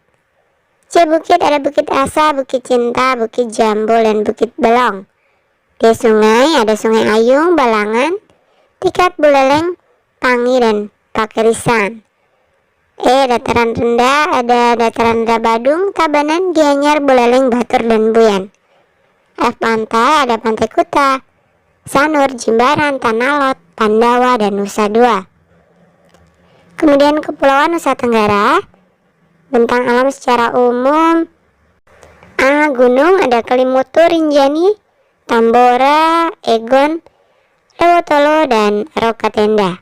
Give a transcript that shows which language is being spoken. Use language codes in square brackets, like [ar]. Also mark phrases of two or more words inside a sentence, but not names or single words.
[id] C. Bukit ada Bukit Asa, Bukit Cinta, Bukit Jambul, dan Bukit Belong. D. Sungai ada Sungai Ayung, Balangan, Tikat Buleleng, Pangi, dan Pakerisan. Dataran rendah ada dataran rendah Badung, Tabanan, Gianyar, Buleleng, Batur, dan Buyan. F. Pantai ada Pantai Kuta, Sanur, Jimbaran, Tanah Lot, Pandawa, dan Nusa Dua. Kemudian Kepulauan Nusa Tenggara, bentang alam secara umum. A. Gunung ada Kelimutu, Rinjani, Tambora, Egon, Lewotolo, dan Rokatenda.